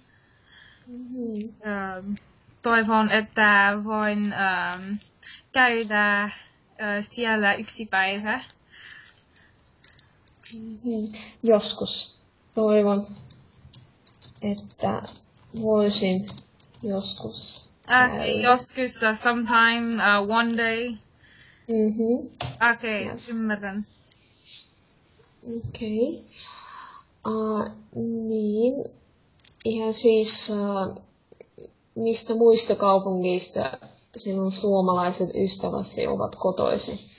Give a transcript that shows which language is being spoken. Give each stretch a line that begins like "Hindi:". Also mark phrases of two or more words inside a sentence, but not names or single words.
Finnish: Toivon, että voin käydä siellä yksi päivä. Joskus. Toivon, että voisin joskus. Joskus,
English: sometime, one day.
Finnish: Okei, Yes. ymmärrän. Okei. Niin. Ihan siis, mistä muista kaupungeista sinun suomalaiset ystäväsi ovat kotoisin?